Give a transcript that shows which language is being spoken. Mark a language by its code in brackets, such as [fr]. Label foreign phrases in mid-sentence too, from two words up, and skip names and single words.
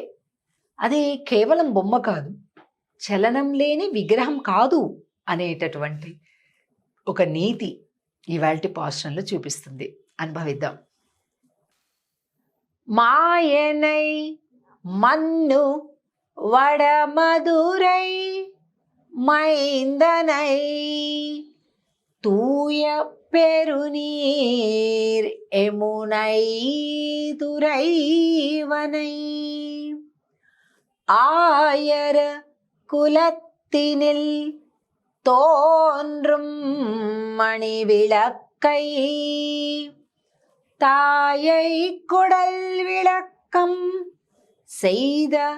[te] అది కేవలం బొమ్మ కాదు, చలనం లేని విగ్రహం కాదు అనేటటువంటి ఒక నీతి ఇవాల్టి పాశ్రంలో చూపిస్తుంది. అనుభవిద్దాం. [ta] மாயனை மன்னு வடமதுரை மைந்தனை தூய பெருநீர் எமுனை துறைவனை ஆயர் குலத்தினில் தோன்றும் மணி விளக்கை தாயை குடல் விளக்கம் செய்த